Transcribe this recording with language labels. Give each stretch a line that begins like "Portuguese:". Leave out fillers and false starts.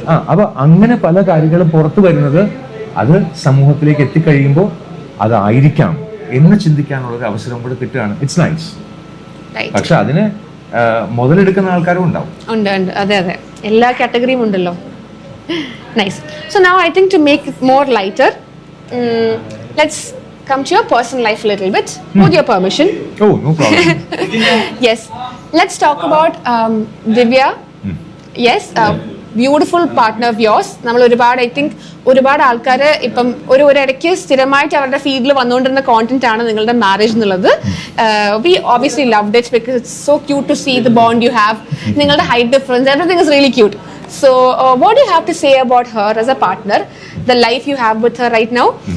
Malayalam: അപ്പൊ അങ്ങനെ പല കാര്യങ്ങളും പുറത്തു വരുന്നത് അത് സമൂഹത്തിലേക്ക് എത്തിക്കഴിയുമ്പോൾ അതായിരിക്കാം എന്ന് ചിന്തിക്കാനുള്ള ഒരു അവസരം കൂടെ കിട്ടുകയാണ്.
English: It's nice.
Malayalam: പക്ഷെ അതിന് മുതലെടുക്കുന്ന ആൾക്കാരും ഉണ്ടാവും. അതെ, എല്ലാ കാറ്റഗറിയും ഉണ്ടല്ലോ. Nice.
English: So now I think to make it more lighter, let's come to your personal life a little bit, with your permission. Oh, no problem. Yes, let's talk about Divya. Yes, beautiful partner of yours.
Malayalam: നമ്മൾ ഒരുപാട്
English: I think
Malayalam: ഒരുപാട് ആൾക്കാർ ഇപ്പം ഒരു ഇടയ്ക്ക് സ്ഥിരമായിട്ട് അവരുടെ ഫീൽഡിൽ വന്നുകൊണ്ടിരുന്ന കോണ്ടന്റ് ആണ് നിങ്ങളുടെ മാരേജ് എന്നുള്ളത്.
English: We obviously loved it because it's so cute to see the bond you have.
Malayalam: നിങ്ങളുടെ
English: Height difference, everything is really cute. So what do you have to say about her as a partner, the life you have with her right now?